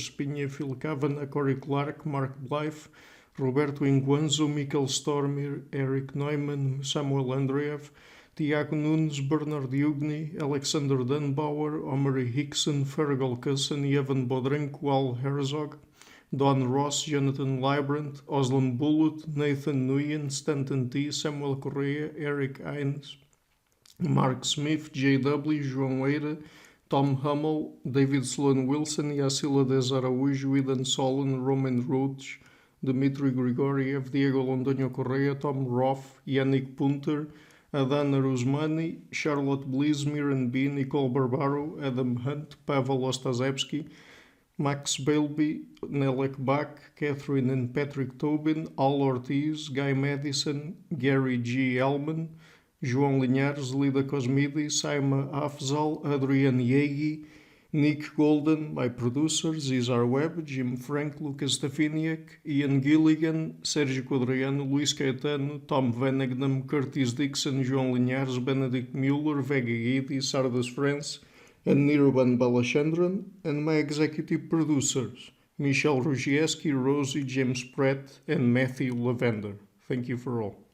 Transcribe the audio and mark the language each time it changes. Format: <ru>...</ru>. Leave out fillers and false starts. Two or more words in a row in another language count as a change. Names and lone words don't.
<en>Spinha, Phil Kavanagh, Corey Clark, Mark Blythe, Roberto Inguanzo, Michael Stormir, Eric Neumann, Samuel Andreev, Tiago Nunes, Bernard Ugni, Alexander Dunbauer, Omri Hickson, Fergal Cusson, Evan Bodrenko, Al Herzog, Don Ross, Jonathan Librand, Oslan Bullitt, Nathan Nguyen, Stanton T, Samuel Correa, Eric Hines, Mark Smith, J.W., João Eira, Tom Hummel, David Sloan Wilson, Yacila DEZA-ARAUJO, Eden Solon, Roman Roach, Dmitry Grigoriev, Diego Londoño Correa, Tom Roth, Yannick Punter, Adana Rusmani, Charlotte Bliss, Miran B, Nicole Barbaro, Adam Hunt, Pavel Ostazewski, Max Bailby, Nelek Bach, Catherine and Patrick Tobin, Al Ortiz, Guy Madison, Gary G. Elman, João Linhares, Lida Cosmidi, Saima Afzal, Adrian Yegi, Nick Golden, my producers, Izar Webb, Jim Frank, Lucas Stafiniak, Ian Gilligan, Sérgio Quadriano, Luís Caetano, Tom Vanegnam, Curtis Dixon, João Linhares, Benedict Muller, Vega Guidi, Sardas France, and Nirban Balachandran, and my executive producers, Michelle Rugieski, Rosie, James Pratt, and Matthew Lavender. Thank you for all.</en>